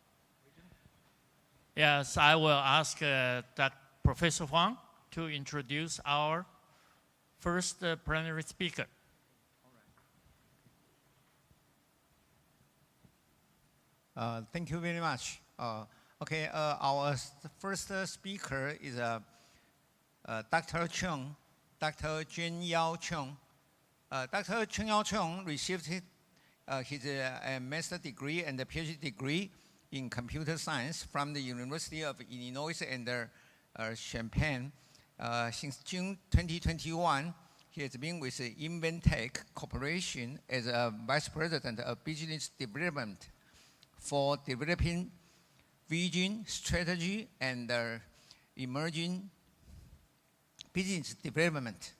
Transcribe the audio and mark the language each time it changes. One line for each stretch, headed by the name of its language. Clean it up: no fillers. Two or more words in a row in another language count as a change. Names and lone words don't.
English: yes, I will ask that Professor Huang to introduce our first plenary speaker. Thank you very much. Our first speaker is Dr. Cheng, Dr. Jun Yao Cheng. Dr. Cheng Yao Cheng received his master's degree and a PhD degree in computer science from the University of Illinois and Champaign. Since June 2021, he has been with Inventec Corporation as a Vice President of Business Development for developing vision, strategy, and emerging business development.